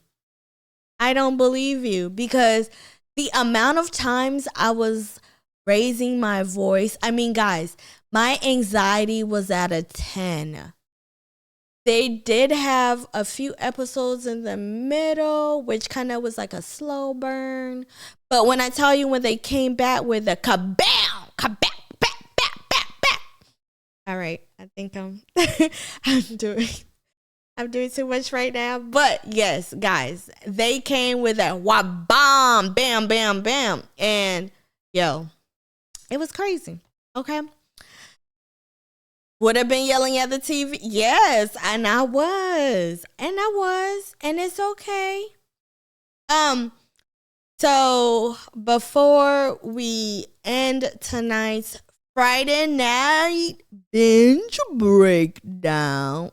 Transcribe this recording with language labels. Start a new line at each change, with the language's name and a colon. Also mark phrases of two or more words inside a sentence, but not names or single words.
English: I don't believe you because the amount of times I was raising my voice, I mean, guys, my anxiety was at a 10. They did have a few episodes in the middle, which kind of was like a slow burn. But when I tell you when they came back with a kabam, kabam, bam, bam, bam, bam. All right, I think I'm doing too much right now. But yes, guys, they came with a wah-bam, bam, bam, bam. And yo, it was crazy. Okay. Would have been yelling at the TV? Yes, and I was. And it's okay. So before we end tonight's Friday Night Binge Breakdown.